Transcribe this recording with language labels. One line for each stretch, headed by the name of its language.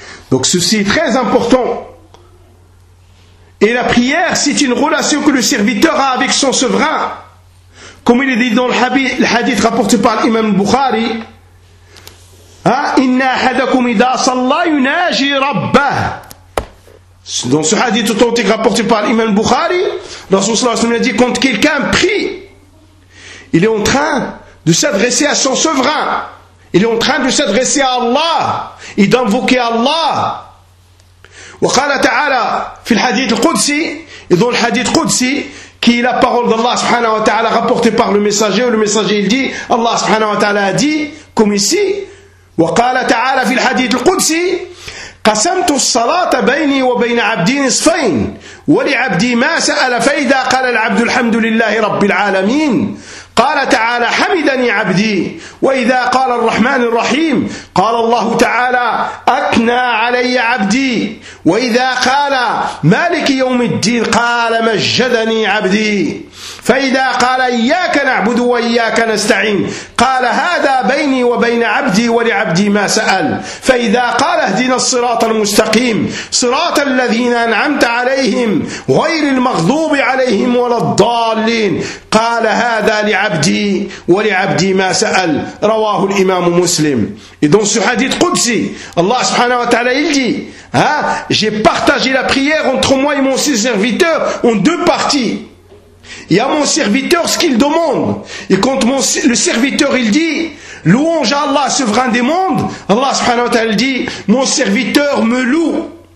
French: Donc ceci est très important. Et la prière, c'est une relation que le serviteur a avec son souverain. Comme il est dit dans le hadith rapporté par l'imam Bukhari.
Arabic: إن أحدكم إذا صلى يناجي ربه.
French: Dans ce hadith authentique rapporté par l'imam Bukhari, Rasoul
Arabic: صلى الله عليه وسلم
French: a dit quand quelqu'un prie, il est en train de s'adresser à son souverain, il est en train de s'adresser à Allah et d'invoquer Allah.
Arabic: وقال تعالى في الحديث القدسي,
French: et dans le hadith Qudsi, qui est la parole d'Allah subhanahu wa ta'ala rapportée par le messager il dit, Allah subhanahu wa ta'ala a dit, comme ici,
Arabic: وقال تعالى في الحديث القدسي قسمت الصلاة بيني وبين عبدي نصفين ولعبدي ما سأل فإذا قال العبد الحمد لله رب العالمين قال تعالى حمدني عبدي وإذا قال الرحمن الرحيم قال الله تعالى أثنى علي عبدي وإذا قال مالك يوم الدين قال مجدني عبدي فإذا قال إياك نعبد وإياك نستعين قال هذا بيني وبين عبدي ولعبدي ما سأل فإذا قال اهدنا الصراط المستقيم صراط الذين أنعمت عليهم غير المغضوب عليهم ولا الضالين قال هذا لعبدي ولعبدي ما سأل رواه الإمام مسلم.
French: Et dans ce hadith Qudsi, Allah subhanahu wa ta'ala il dit j'ai partagé la prière entre moi et mon serviteur en deux parties. Et à mon serviteur ce qu'il demande. Et quand le serviteur il dit, louange à Allah, souverain des mondes, Allah subhanahu wa ta'ala dit, mon serviteur me loue.